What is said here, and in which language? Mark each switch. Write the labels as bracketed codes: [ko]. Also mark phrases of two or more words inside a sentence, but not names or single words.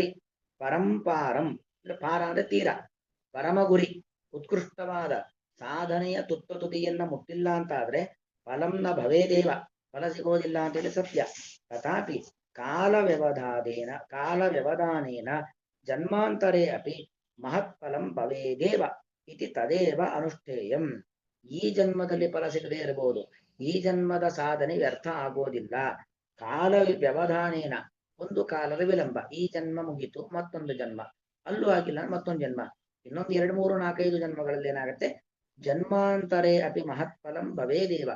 [kn] ಪರಂಪಾರಂ ಅಂದ್ರೆ ಪಾರ ಅಂದ್ರೆ ತೀರ, ಪರಮ ಗುರಿ, ಉತ್ಕೃಷ್ಟವಾದ ಸಾಧನೆಯ ತುತ್ತ ತುದಿಯನ್ನ ಮುಟ್ಟಿಲ್ಲ ಅಂತ ಆದ್ರೆ [sa] ಫಲಂನ ಭವೇದೇವ, [kn] ಫಲ ಸಿಗೋದಿಲ್ಲ ಅಂತೇಳಿ ಸತ್ಯ. [sa] ತಥಾಪಿ ಕಾಲ ವ್ಯವಧಾನೇನ ಜನ್ಮಾಂತರೇ ಅಪಿ ಮಹತ್ಫಲಂ ಭವೇದೇವ ಇತಿ ತದೇವ ಅನುಷ್ಠೇಯಂ. [kn] ಈ ಜನ್ಮದಲ್ಲಿ ಫಲ ಸಿಗದೇ ಇರಬಹುದು, ಈ ಜನ್ಮದ ಸಾಧನೆ ವ್ಯರ್ಥ ಆಗೋದಿಲ್ಲ. [sa] ಕಾಲ ವ್ಯವಧಾನೇನ, [kn] ಒಂದು ಕಾಲದ ವಿಳಂಬ, ಈ ಜನ್ಮ ಮುಗಿತು ಮತ್ತೊಂದು ಜನ್ಮ, ಅಲ್ಲೂ ಆಗಿಲ್ಲ ಮತ್ತೊಂದು ಜನ್ಮ, ಇನ್ನೊಂದು 2, 3, 4, 5 ಜನ್ಮಗಳಲ್ಲಿ ಏನಾಗುತ್ತೆ, [sa] ಜನ್ಮಾಂತರೇ ಅಪಿ ಮಹತ್ಫಲಂ ಭವೇದೇವ.